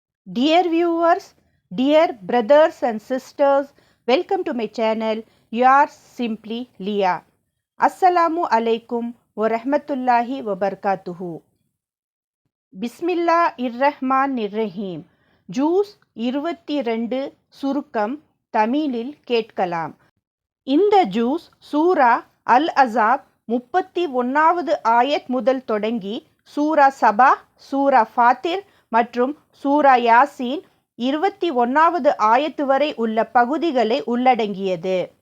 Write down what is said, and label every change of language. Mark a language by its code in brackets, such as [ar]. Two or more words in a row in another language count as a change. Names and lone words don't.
[en] Dear viewers, dear brothers and sisters, welcome to my channel. Yours simply Leah. [ar] السلام عليكم ورحمة الله وبركاته. بسم الله الرحمن الرحيم. [ta] ஜூஸ் 22 சுருக்கம் தமிழில் கேட்கலாம். இந்த ஜூஸ் சூரா அல் அஸாப் 31வது ஆயத் முதல் தொடங்கி சூரா சபா, சூரா ஃபாத்திர் மற்றும் சூரா யாசீன் 21வது ஆயத்து வரை உள்ள பகுதிகளை உள்ளடங்கியது.